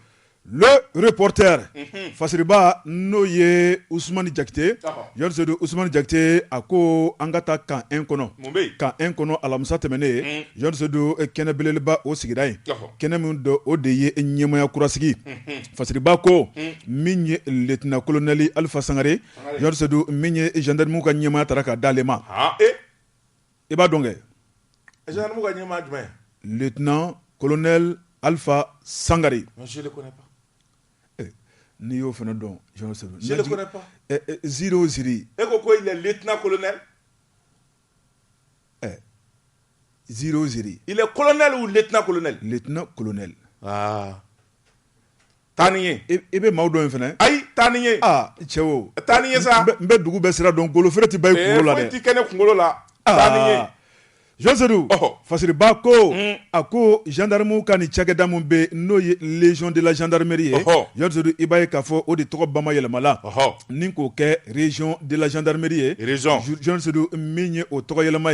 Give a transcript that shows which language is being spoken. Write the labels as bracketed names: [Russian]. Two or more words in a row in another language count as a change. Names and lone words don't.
[French] le reporter [Bambara] fasiriba n'o ye Ousmane Diakité Seydou Ousmane Diakité a ko an ka taa kan 1 kɔnɔ kan 1 kɔnɔ alamisa tɛmɛnen Seydou kɛnɛ belebeleba o sigira yen kɛnɛ min do o de ye ɲɛmaya kurasigi fasiriba ko min ye [French] lieutenant colonel [Bambara] Alpha Sangare Seydou min ye gendarme ka ɲɛmaya tara ka d'ale ma i b'a dɔn kɛ gendarme ka ɲɛmaya jumɛn [French] lieutenant colonel Alpha Sangare je le connais pas [Bambara] n'i y'o fana dɔn [French] je le connais pas [Bambara] ziri e ko [French] il est lieutenant colonel [Bambara] ziri [French] il est colonel ou lieutenant colonel [Bambara] taa ni ye i bɛ maaw dɔn in fana ayi taa ni ye cɛ o taa ni ye sa n bɛ dugu bɛɛ sira dɔn golo feere tɛ ba i kunkolo la dɛ foyi tɛ kɛ ne kunkolo la taa ni ye Seydou fasiriba ko a ko gendarme ka ni cakɛda min bɛ n'o ye [French] légion de la gendarmerie [Bambara] ye Seydou i b'a ye k'a fɔ o de tɔgɔ bama yɛlɛmala ni k'o kɛ [French] région de la gendarmerie [Bambara] ye Seydou min ye o tɔgɔ yɛlɛma